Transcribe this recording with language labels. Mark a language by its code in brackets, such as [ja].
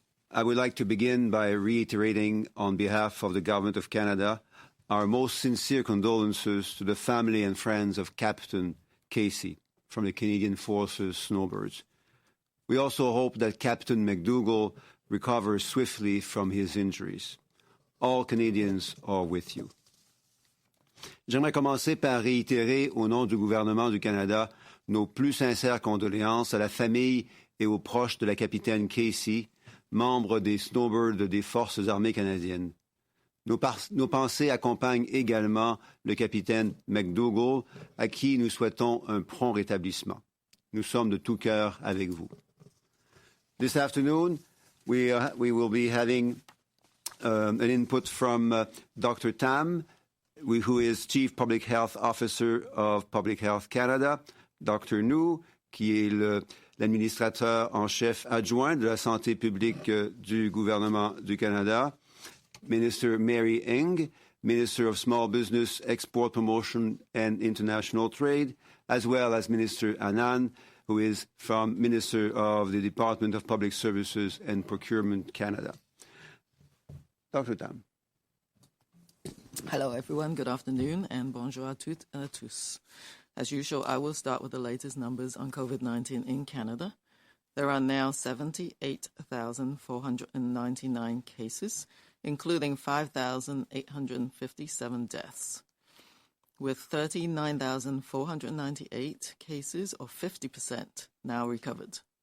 [en] I would like to begin by reiterating on behalf of the Government of Canada our most sincere condolences to the family and friends of Captain Casey from the Canadian Forces Snowbirds. We also hope that Captain McDougall recovers swiftly from his injuries. All Canadians are with you. [fr] J'aimerais commencer par réitérer au nom du gouvernement du Canada nos plus sincères condoléances à la famille et aux proches de la capitaine Casey, membre des Snowbirds des Forces armées canadiennes. Nos pensées accompagnent également le capitaine McDougall, à qui nous souhaitons un prompt rétablissement. Nous sommes de tout cœur avec vous. [en] This afternoon, we will be having an input from Dr. Tam, who is Chief Public Health Officer of Public Health Canada, Dr. Njoo, [fr] qui est l'administrateur en chef adjoint de la santé publique du gouvernement du Canada, [en] Minister Mary Ng, Minister of Small Business, Export Promotion and International Trade, as well as Minister Anand, who is Minister of the Department of Public Services and Procurement Canada. Dr. Tam. Hello, everyone. Good afternoon, and [fr] bonjour à toutes et à tous. [en] As usual, I will start with the latest numbers on COVID-19 in Canada. There are now 78,499 cases, including 5,857 deaths, with 39,498 cases, or 50%, now recovered.